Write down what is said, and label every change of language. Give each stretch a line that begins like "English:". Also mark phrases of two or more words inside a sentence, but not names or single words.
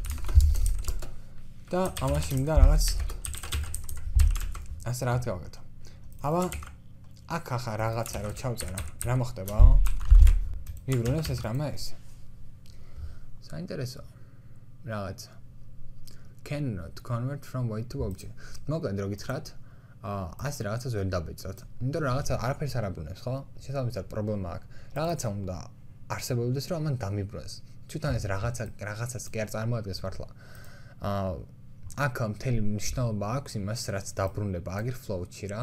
Georgian: და ამაში მინდა რაღაც ასე რაღაც გავაკეთო. აბა აქ ახლა რაღაცა რო ჩავწერო, რა მოხდება? მიბრუნებს ეს რამე ეს. საინტერესო. რაღაცა.
English: Cannot convert from void to object.
Georgian: მოკლედ რო გითხრათ, ასე რაღაცას ვერ დაბეჭდოთ. იმიტომ რომ რაღაცა არაფერს არ აბრუნებს, ხო? შესაბამისად პრობლემა აქვს. რაღაცა უნდა არსებობდეს, რომ ამან დამიბრუნოს. თვითონ ეს რაღაცას კი არ წარმოადგენს მართლა. აქ მთელი მნიშვნელობა აქვს იმას, რაც დაბრუნება აგერ float-ში რა.